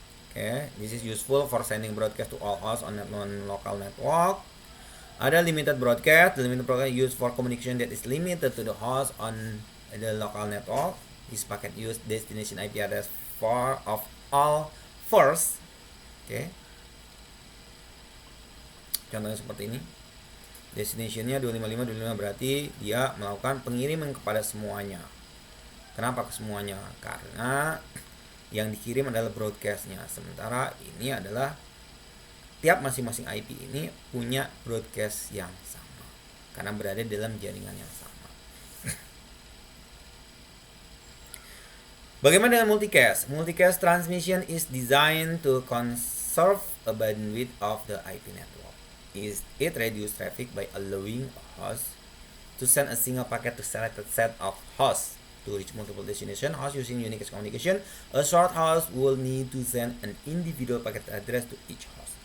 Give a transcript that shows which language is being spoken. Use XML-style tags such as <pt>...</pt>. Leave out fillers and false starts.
<en>Okay, this is useful for sending broadcast to all hosts on non-local network.</en> <id>Ada</id> <en>limited broadcast. The limited broadcast used for communication that is limited to the host on the local network. This packet use destination IP address of all first.</en> <id>Oke. Contohnya seperti ini. Destination-nya 255 berarti dia melakukan pengiriman kepada semuanya. Kenapa ke semuanya? Karena yang dikirim adalah broadcast-nya. Sementara ini adalah tiap masing-masing IP ini punya broadcast yang sama. Karena berada dalam jaringan yang sama. Bagaimana dengan multicast?</id> <en>Multicast transmission is designed to conserve a bandwidth of the IP network. It reduces traffic by allowing a host to send a single packet to selected set of hosts to reach multiple destination hosts using unicast communication. A short host will need to send an individual packet address to each host.</en>